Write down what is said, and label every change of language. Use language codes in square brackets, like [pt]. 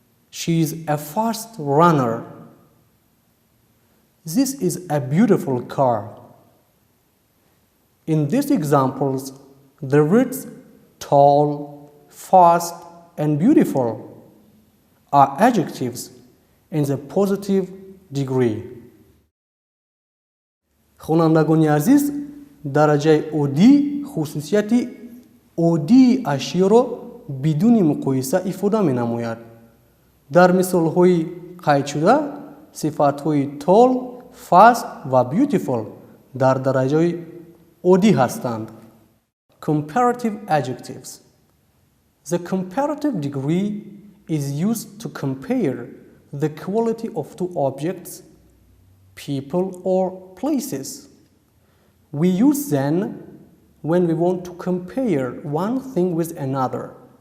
[en] She is a fast runner. This is a beautiful car. In these examples, the words tall, fast, and beautiful are adjectives in the positive degree. [tg] хонандагони азиз, дараҷаи оддӣ хусусияти оддии ашёро бидуни муқоиса ифода менамояд. дар мисолҳои қайдшуда, сифатҳои tall, fast ва beautiful дар дараҷаи оддӣ ҳастанд. [en] Comparative adjectives. The comparative degree is used to compare the quality of 2 objects, people, or places. We use them when we want to compare one thing with another.